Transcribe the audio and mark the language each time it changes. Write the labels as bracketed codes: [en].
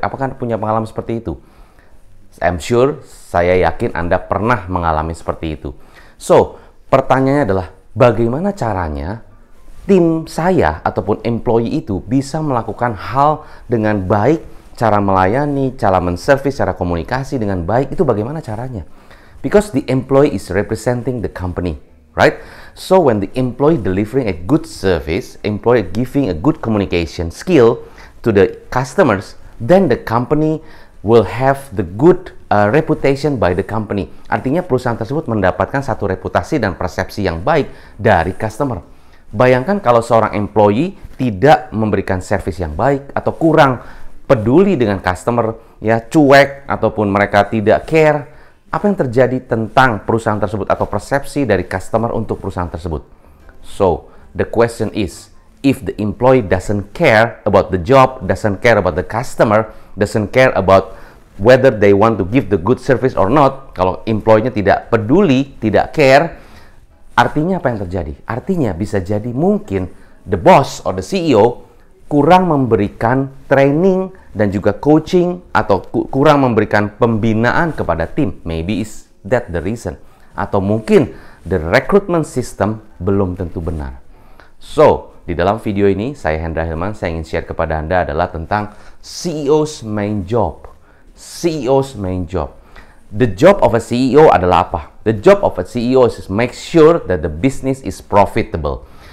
[id] Apakah Anda punya pengalaman seperti itu? [en] I'm sure, [id] saya yakin Anda pernah mengalami seperti itu. So, pertanyaannya adalah bagaimana caranya tim saya ataupun employee itu bisa melakukan hal dengan baik, cara melayani, cara men-service, cara komunikasi dengan baik, itu bagaimana caranya? [en] Because the employee is representing the company, right? So when the employee delivering a good service, employee giving a good communication skill to the customers, then the company will have the good reputation by the company. [id] Artinya perusahaan tersebut mendapatkan satu reputasi dan persepsi yang baik dari customer. Bayangkan kalau seorang employee tidak memberikan service yang baik atau kurang peduli dengan customer, ya cuek ataupun mereka tidak care. Apa yang terjadi tentang perusahaan tersebut atau persepsi dari customer untuk perusahaan tersebut? [en] So, the question is, if the employee doesn't care about the job, doesn't care about the customer, doesn't care about whether they want to give the good service or not, [id] kalau employee-nya tidak peduli, tidak care, artinya apa yang terjadi? Artinya bisa jadi mungkin [en] the boss or the CEO [id] kurang memberikan training dan juga coaching atau kurang memberikan pembinaan kepada tim. [en] Maybe is that the reason. [id] Atau mungkin [en] the recruitment system [id] belum tentu benar. So, di dalam video ini saya Hendra Hilman, saya ingin share kepada Anda adalah tentang [en] CEO's main job. CEO's main job. The job of a CEO [id] adalah apa? [en] The job of a CEO is make sure that the business is profitable.